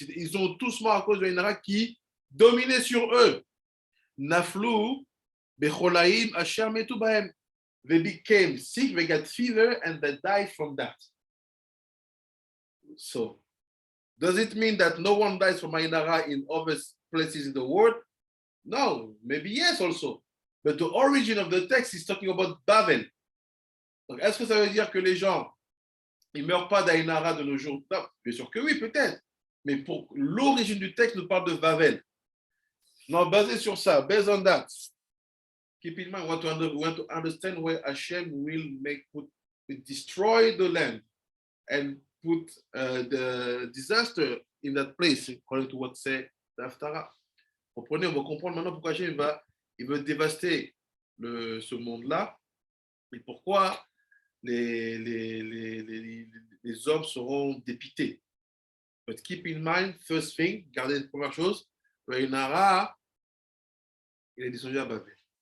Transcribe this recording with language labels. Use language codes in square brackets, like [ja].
[fr] Ils ont tous morts à cause de Ainara qui dominait sur eux. [he] Naflu, Becholaim, Asher metu bahem. [en] They became sick, they got fever, and they died from that. So, does it mean that no one dies from Ainara in other places in the world? No, maybe yes also. But the origin of the text is talking about Bavel. [fr] Donc, est-ce que ça veut dire que les gens, ils ne meurent pas d'Ainara de nos jours? Non, bien sûr que oui, peut-être. Mais pour l'origine du texte, nous parle de Bavel. Non, basé sur ça, [en] based on that, keep in mind, we want to understand where Hashem will destroy the land and put the disaster in that place, according to what say the Haftarah. [fr] Comprenez, on va comprendre maintenant pourquoi Hashem il veut dévaster ce monde-là et pourquoi les hommes seront dépités. [en] But keep in mind, first thing, [fr] gardez une première chose, Ainara, il est descendu à Babel.